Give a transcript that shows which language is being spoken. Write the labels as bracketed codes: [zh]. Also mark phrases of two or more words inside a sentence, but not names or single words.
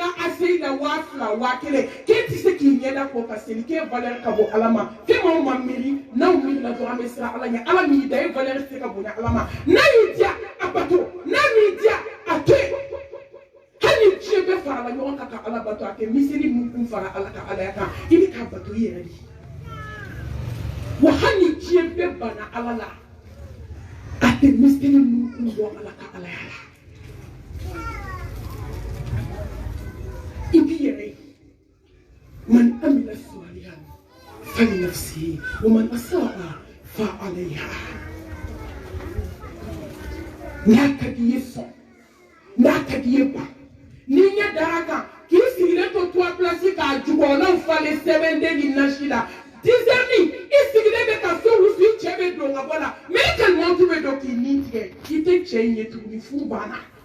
[bm] a seyi la 2000 1000 k'e tɛ se k'i ɲɛda ko ka seli k'e valeur ka bon ala ma fɛn m'aw ma miiri n'aw miirila dɔrɔn an bɛ siran ala ɲɛ ala min y'i da e valeur tɛ se ka bonya ala ma n'a y'i diya a bato n'a m'i diya a to yen hali ni diɲɛ bɛɛ farala ɲɔgɔn kan ka ala bato a tɛ miseli mun kun fara ala ka alaya kan I bɛ k'a bato I yɛrɛ de wa hali ni diɲɛ bɛɛ banna ala la a tɛ miseli mun kun bɔ ala ka alaya la I b'i yɛrɛ ye [ar] من عمل صالحا فلنفسه ومن أساء فعليها [bm] n'a ka d'i ye sɔn n'a ka d'i ye ban ni ɲɛ dara kan k'i sigilen to 3 place k'a jukɔrɔlaw falen sɛbɛnden ni nasi la 10 heures I sigilen bɛ ka so wusu I cɛ bɛ don ka bɔ la mais I kalimatu bɛ don k'i nin tigɛ I tɛ cɛ in ye tuguni furu banna